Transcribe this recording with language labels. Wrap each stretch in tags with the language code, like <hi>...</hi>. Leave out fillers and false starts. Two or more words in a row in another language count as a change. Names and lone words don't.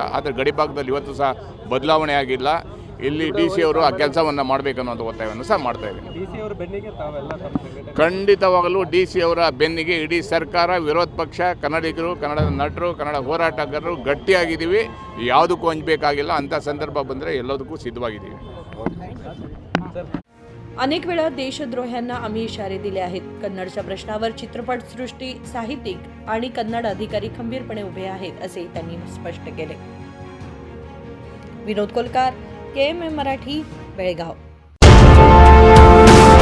<kn>ಆದರೆ ಗಡಿ ಭಾಗದಲ್ಲಿ ಇವತ್ತು ಸಹ ಬದಲಾವಣೆ ಆಗಿಲ್ಲ. ಇಲ್ಲಿ ಡಿ ಸಿ ಅವರು ಆ ಕೆಲಸವನ್ನು ಮಾಡಬೇಕನ್ನೋದು ಒತ್ತಾಯವನ್ನು ಸಹ ಮಾಡ್ತಾ ಇದ್ದೀನಿ. ಖಂಡಿತವಾಗಲೂ ಡಿ ಸಿ ಅವರ ಬೆನ್ನಿಗೆ ಇಡೀ ಸರ್ಕಾರ, ವಿರೋಧ ಪಕ್ಷ, ಕನ್ನಡಿಗರು, ಕನ್ನಡದ ನಟರು, ಕನ್ನಡ ಹೋರಾಟಗಾರರು ಗಟ್ಟಿಯಾಗಿದ್ದೀವಿ. ಯಾವುದಕ್ಕೂ ಹಂಚಬೇಕಾಗಿಲ್ಲ. ಅಂಥ ಸಂದರ್ಭ ಬಂದರೆ ಎಲ್ಲದಕ್ಕೂ ಸಿದ್ಧವಾಗಿದ್ದೀವಿ.</kn> <mr>अनेक वेळा देशद्रोह्यांना आम्ही इशारे दिले आहेत. कन्नडच्या प्रश्नावर चित्रपटसृष्टी, साहित्यिक आणि कन्नड अधिकारी खंबीरपणे उभे आहेत, असे त्यांनी स्पष्ट केले. विनोद कोलकार, KMM मराठी, बेळगाव.</mr>